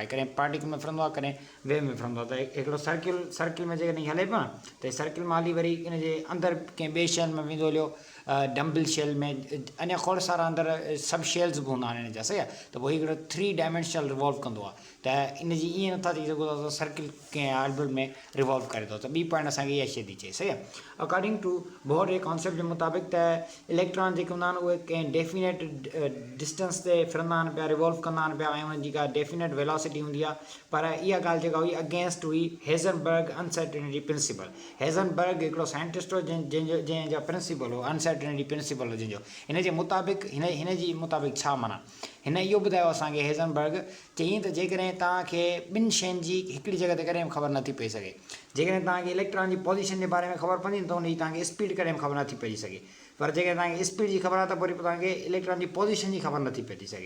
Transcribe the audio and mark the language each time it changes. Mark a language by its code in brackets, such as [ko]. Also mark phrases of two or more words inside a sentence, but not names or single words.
[sd] कॾहिं पार्टिकल में फिरंदो आहे, कॾहिं वेव में फिरंदो आहे। त हिकिड़ो सर्किल में जेकॾहिं हले पियो न, त सर्किल मां हली वरी हिनजे अंदरि कंहिं ॿिए शेल में वेंदो हलियो, [en] dumbbell shell [sd] में, अञा खोड़ सारा अंदरि [en] sub shells [sd] बि हूंदा आहिनि हिन जा। सही आहे। त पोइ हिकिड़ो 3 [en] dimensional revolve [sd] कंदो आहे। त इन जी ईअं नथा थी सघो त सर्किल कंहिं ऑर्बिट में रिवॉल्व करे थो। त ॿी पॉइंट असांखे इहा शइ थी चए। सही आहे। [en] according to [sd] बोहर जे कॉन्सेप्ट जे मुताबिक़ त इलेक्ट्रॉन जेके हूंदा आहिनि उहे कंहिं [en] definite distance [sd] ते फिरंदा आहिनि पिया, रिवॉल्व कंदा आहिनि पिया, ऐं उन्हनि जी का [en] definite velocity [sd] हूंदी आहे। पर इहा ॻाल्हि जेका हुई अगेंस्ट हुई [en] Heisenberg uncertainty principle. [sd] हेज़नबर्ग हिकिड़ो साइंटिस्ट हो जंहिंजा प्रिंसिपल हो [en] uncertainty principle [sd] हो जंहिंजो। हिन जे मुताबिक़ हिन जी मुताबिक़ छा माना? हिन इहो ॿुधायो असांखे हेज़नबर्ग, चयईं त जेकॾहिं तव्हांखे 2 शयुनि जी हिकिड़ी जॻह ते कॾहिं ख़बर नथी पई सघे। जेकॾहिं तव्हांखे इलेक्ट्रॉन जी पोज़ीशन जे बारे में ख़बर पवंदी त हुनजी तव्हांखे स्पीड कॾहिं ख़बर नथी पइजी सघे। पर जेकॾहिं तव्हांखे स्पीड जी ख़बर आहे त वरी पोइ तव्हांखे इलेक्ट्रॉन जी पोज़ीशन जी ख़बर नथी पइजी सघे।